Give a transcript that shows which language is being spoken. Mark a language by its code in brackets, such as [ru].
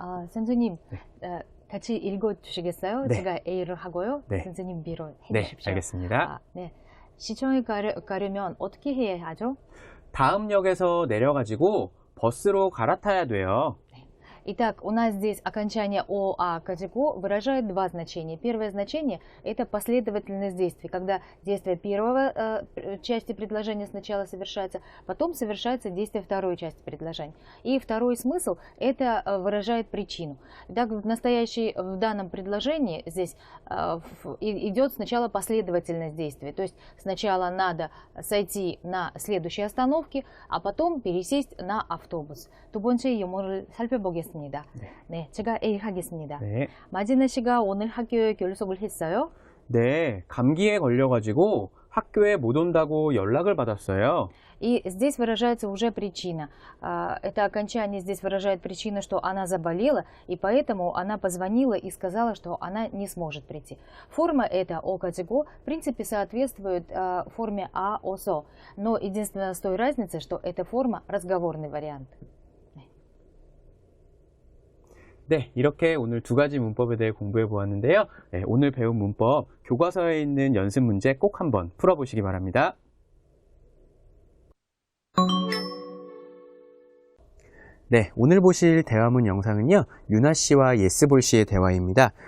[ko] 선생님, 같이 읽어주시겠어요? 네. 제가 A를 하고요. 네. 선생님 B로 네, 해주십시오. 알겠습니다. 네. 시청에 가려면 어떻게 해야 하죠? 다음 역에서 내려가지고 버스로 갈아타야 돼요. [ru] Итак, у нас здесь окончание ОА «катего» выражает два значения. Первое значение – это последовательность действий, когда действие первого части предложения сначала совершается, потом совершается действие второй части предложения. И второй смысл – это выражает причину. Итак, в данном предложении здесь идет сначала последовательность действий, то есть сначала надо сойти на следующей остановке, а потом пересесть на автобус. [ko] 두 번째 예문을 살펴보겠습니다. 네, 제가 A 하겠습니다. 네. 마지나 씨가 오늘 학교에 결석을 했어요? 네, 감기에 걸려가지고 학교에 못 온다고 연락을 받았어요. [ru] И здесь выражается уже причина. Это окончание здесь выражает причину, что она заболела, и поэтому она позвонила и сказала, что она не сможет прийти. Форма эта «о катего» в принципе соответствует форме «а осо», но единственное с той разницей, что эта форма разговорный вариант. [ko] 네, 이렇게 오늘 두 가지 문법에 대해 공부해 보았는데요. 네, 오늘 배운 문법 교과서에 있는 연습 문제 꼭 한번 풀어보시기 바랍니다. 네, 오늘 보실 대화문 영상은요, 유나 씨와 예스볼 씨의 대화입니다.